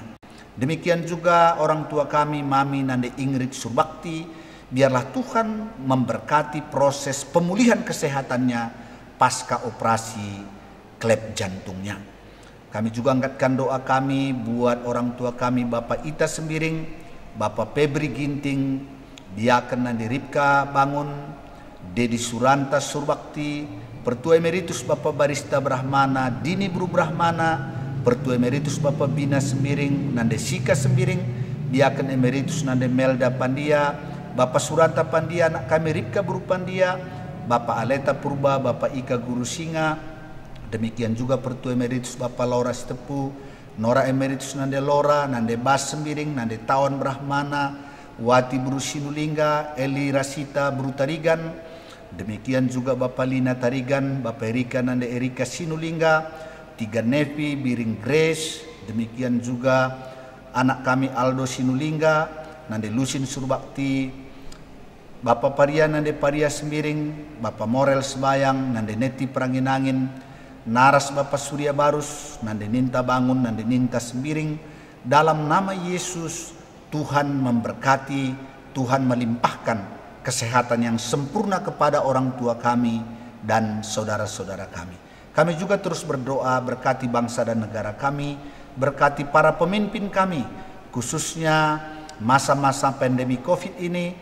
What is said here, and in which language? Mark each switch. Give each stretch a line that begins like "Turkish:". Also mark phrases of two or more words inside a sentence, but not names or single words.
Indonesian: Demikian juga orang tua kami, Mami Nande Ingrid Surbakti, biarlah Tuhan memberkati proses pemulihan kesehatannya pasca operasi klep jantungnya. Kami juga angkatkan doa kami buat orang tua kami, Bapak Ita Sembiring, Bapak Febri Ginting, Diaken Nande Ripka Bangun, Dedi Suranta Surbakti, Pertua Emeritus Bapak Barista Brahmana Dini Bru Brahmana, Pertua Emeritus Bapak Bina Sembiring, Nande Sika Sembiring, Diaken Emeritus Nande Melda Pandia, Bapak Suranta Pandia, anak kami Ripka Buru Pandia, Bapak Aleta Purba, Bapak Ika Guru Singa. Demikian juga Pertua Emeritus Bapak Laura Stepu, Nora Emeritus Nande Lora, Nande Bas Sembiring, Nande Tawan Brahmana, Wati Buru Sinulingga, Eli Rasita Buru Tarigan. Demikian juga Bapak Lina Tarigan, Bapak Erika Nande Erika Sinulingga, Tiga Nevi Biring Grace. Demikian juga anak kami Aldo Sinulingga, Nande Lusin Surbakti, Bapak Paria Nande Paria Sembiring, Bapak Morel Sebayang, Nande Neti Peranginangin, Naras Bapak Surya Barus, Nande Ninta Bangun, Nande Ninta Sembiring. Dalam nama Yesus, Tuhan memberkati, Tuhan melimpahkan kesehatan yang sempurna kepada orang tua kami dan saudara-saudara kami. Kami juga terus berdoa, berkati bangsa dan negara kami, berkati para pemimpin kami, khususnya masa-masa pandemi COVID ini.